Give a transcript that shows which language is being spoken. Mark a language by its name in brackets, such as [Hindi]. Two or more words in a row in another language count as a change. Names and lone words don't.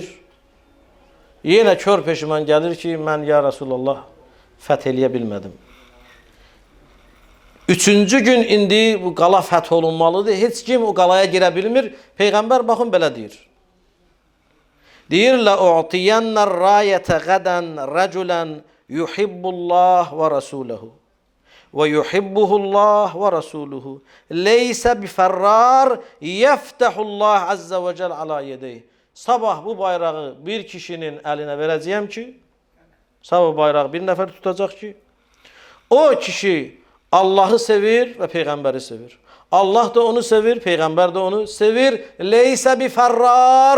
[Azerbaijani] Yenə kör peşiman gəlir ki, mən [Arabic] يا رسول الله [Azerbaijani] fəth eləyə bilmədim. Üçüncü gün indi bu qala fəth olunmalıdır. Heç kim o qalaya girə bilmir. Peyğəmbər baxın belə deyir. Deyir, [Arabic] لَاُعْتِيَنَّ الرَّايَةَ غَدًا رَجُلًا يُحِبُّ اللّٰهِ وَرَسُولَهُ وَيُحِبُّهُ اللّٰهِ وَرَسُولُهُ لَيْسَ بِفَرَّارٍ يَفْتَحُ اللّٰهِ عَزَّ وَجَلْ عَلَى يَدَيْهِ. [Azerbaijani] Sabah bu bayrağı bir kişinin əlinə verəcəyəm ki, sabah bayrağı bir nəfər tutacaq ki, o kişi Allah'ı sevir və Peyğəmbəri sevir. Allah da onu sevir, Peyğəmbər də onu sevir. [Arabic] ليس بفرار.